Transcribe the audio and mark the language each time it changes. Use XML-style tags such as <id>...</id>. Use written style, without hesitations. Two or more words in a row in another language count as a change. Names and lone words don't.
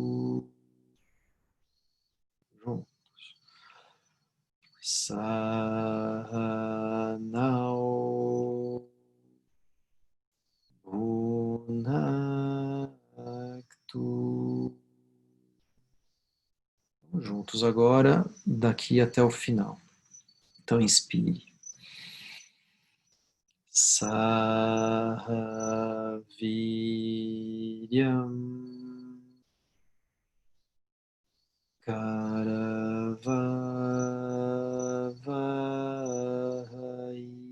<pt>Juntos.</pt> <sa>सह नौ भुनक्तु.</sa> <pt>Juntos agora, daqui até o final. Então, inspire.</pt> <sa>सहवीर्यं करवावहै.</sa>